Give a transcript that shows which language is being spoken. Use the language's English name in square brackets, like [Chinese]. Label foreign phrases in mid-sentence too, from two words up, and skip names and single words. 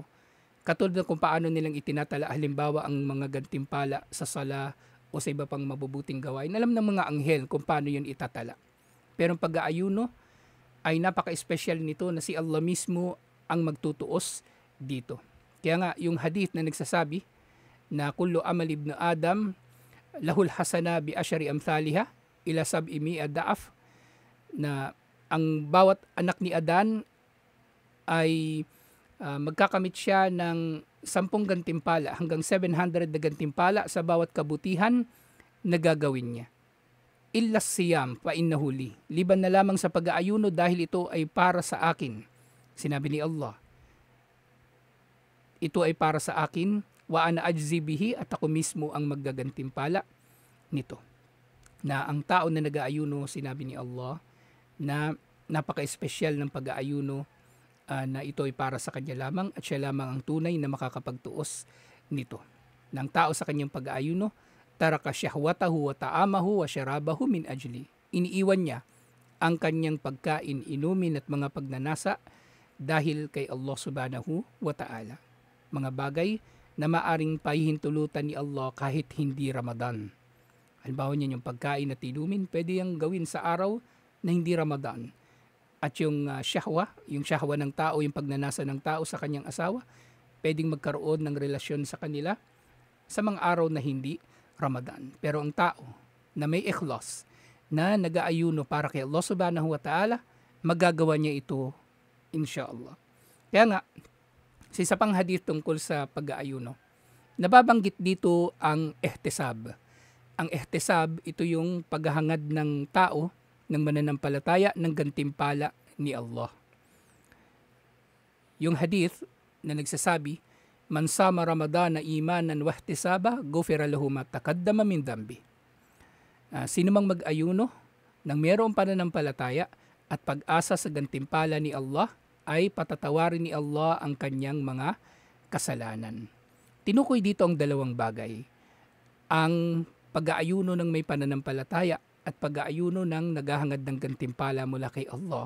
[Filipino] Katulad ng kung paano nilang itinatala halimbawa ang mga gantimpala sa sala o sa iba pang mabubuting gawain. Alam ng mga anghel kung paano yun itatala. Pero ang pag-aayuno ay napaka-espesyal nito na si Allah mismo ang magtutuos dito. Kaya nga yung hadith na nagsasabi na [Arabic] كل عمل ابن آدم له الحسنة بعشر أمثالها إلى سبع مئة ضعف, [Filipino] na ang bawat anak ni Adan ay magkakamit siya ng 10 gantimpala hanggang 700 na gantimpala sa bawat kabutihan na gagawin niya. [Arabic] إلا صيام فإنه لي, [Filipino] liban na lamang sa pag-aayuno dahil ito ay para sa akin. Sinabi ni Allah, ito ay para sa akin, [Arabic] وأنا أجزي به, [Filipino] at ako mismo ang maggagantimpala nito. Na ang tao na nag-aayuno, sinabi ni Allah, na napaka-espesyal ng pag-aayuno, na ito ay para sa kanya lamang at siya lamang ang tunay na makakapagtuos nito. Ng tao sa kanyang pag-aayuno, [Arabic] ترك شهوته وطعامه وشرابه من أجلي. [Filipino] Iniiwan niya ang kanyang pagkain, inumin at mga pagnanasa dahil kay Allah [Arabic] سبحانه وتعالى. [Filipino] Mga bagay na maaring pahihintulutan ni Allah kahit hindi Ramadan. Halimbawa niya yung pagkain at inumin, pwede yung gawin sa araw na hindi Ramadan. At yung syahwa ng tao, yung pagnanasa ng tao sa kanyang asawa, pwedeng magkaroon ng relasyon sa kanila sa mga araw na hindi Ramadan. Pero ang tao na may ikhlas, na nag-aayuno para kay Allah [Arabic] سبحانه وتعالى, [Filipino] magagawa niya ito inshallah. Kaya nga, sa isa pang hadith tungkol sa pag-aayuno, nababanggit dito ang ihtisab. Ang ihtisab, ito yung paghahangad ng tao, ng mananampalataya, ng gantimpala ni Allah. Yung hadith na nagsasabi, [Arabic] "من صام رمضان إيمانا واحتسابا، غفر له ما تقدم من ذنبه." [Filipino] Sino mang mag-ayuno ng mayroong pananampalataya at pag-asa sa gantimpala ni Allah, ay patatawarin ni Allah ang kanyang mga kasalanan. Tinukoy dito ang dalawang bagay. Ang pag-aayuno ng may pananampalataya at pag-aayuno ng naghahangad ng gantimpala mula kay Allah.